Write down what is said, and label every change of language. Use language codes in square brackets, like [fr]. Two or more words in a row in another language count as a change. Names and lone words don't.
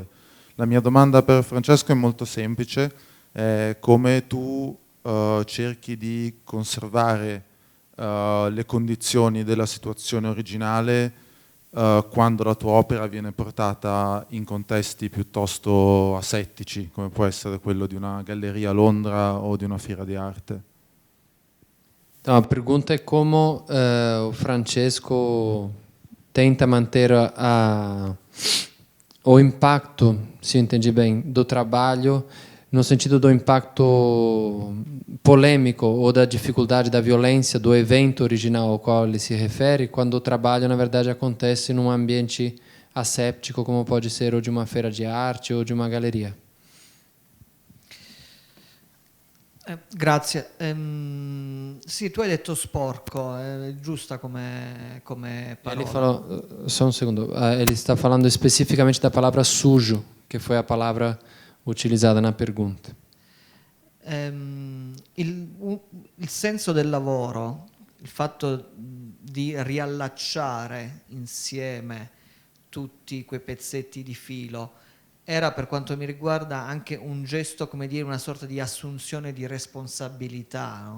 [it] La mia domanda per Francesco è molto semplice: come tu cerchi di conservare le condizioni della situazione originale quando la tua opera viene portata in contesti piuttosto asettici, come può essere quello di una galleria a Londra o di una fiera di arte. [pt] Então, a pergunta é como o Francesco tenta manter o impacto, se eu entendi bem, do trabalho, no sentido do impacto polêmico ou da dificuldade da violência do evento original ao qual ele se refere, quando o trabalho, na verdade, acontece num ambiente asséptico, como pode ser ou de uma feira de arte ou de uma galeria. [it] Grazie. Sì, tu hai detto sporco, è giusta come parola. [pt] Ele falou, só um segundo, ele está falando especificamente da palavra sujo, que foi a palavra utilizzata na pergunta. [it] Il senso del lavoro, il fatto di riallacciare insieme tutti quei pezzetti di filo, era, per quanto mi riguarda, anche un gesto, come dire, una sorta di assunzione di responsabilità, no?